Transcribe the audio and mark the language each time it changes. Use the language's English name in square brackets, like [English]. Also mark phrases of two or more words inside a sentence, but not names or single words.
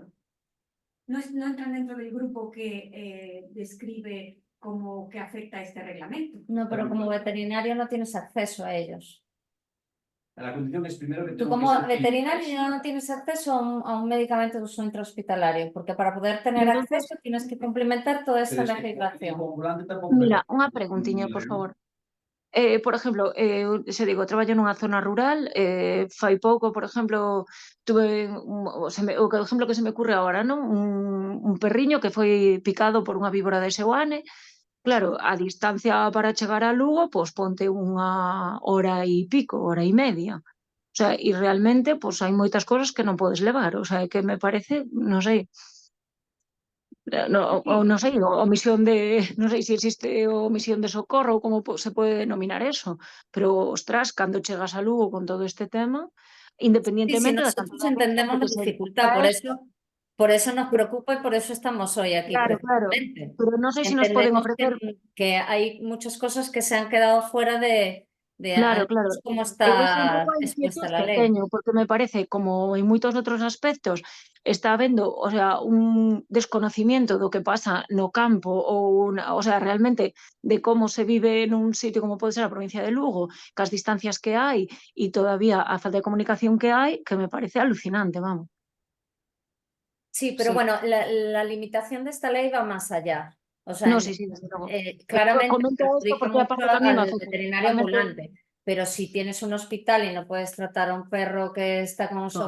[Spanish] No entran dentro del grupo que describe cómo que afecta este reglamento. No, pero como veterinario no tienes acceso a ellos. la condición es primero que Tú tengo como que ser veterinario clínicas. ya no tienes acceso a un medicamento de uso intrahospitalario, porque para poder tener acceso tienes que complementar toda esta Pero es que legislación. [Galician] como ambulante tampouco Mira, me- unha preguntiña, por favor. Por exemplo, se digo, traballo nunha zona rural, fai pouco, por exemplo, tuve o exemplo que se me ocurre agora, non? Un perriño que foi picado por unha víbora de Seoane. Claro, a distancia para chegar a Lugo, pois ponte 1 hora e pico, 1 hora e media. O sea, e realmente, pois hai moitas cosas que non podes levar, o sea, que me parece, non sei, non sei, omisión de, non sei se existe omisión de socorro ou como se pode denominar eso, pero, ostras, cando chegas a Lugo con todo este tema, [Spanish] Sí, [Galician] independientemente da [Spanish] nosotros cantidad de entendemos gente la que se dificultad, dedica a por eso nos preocupa y por eso estamos hoy aquí claro, precisamente. [Galician] pero non sei se nos poden [Spanish] Entendemos [Galician] ofrecer. [Spanish] que hay muchas cosas que se han quedado fuera de [Galician] Claro, [Spanish] al menos cómo [Galician] eu ese un pouco [Spanish] está [Galician] a [Spanish] expuesta [Galician] inquietud [Spanish] la [Galician] que [Spanish] ley. [Galician] teño, porque me parece, como en moitos outros aspectos, está habendo, o sea, un desconocimiento do que pasa no campo ou o sea, realmente de como se vive nun sitio como pode ser a provincia de Lugo, cas distancias que hai e todavía a falta de comunicación que hai, que me parece alucinante, vamos. [Spanish] Sí, pero Sí. bueno, la limitación de esta ley va más allá. [Galician] O sea, No, sí, desde logo. [Spanish] claramente Comento esto perjudica porque mucho aparte que a mí me al afecta veterinario realmente. ambulante, pero si tienes un hospital y no puedes tratar a un perro que está con un shock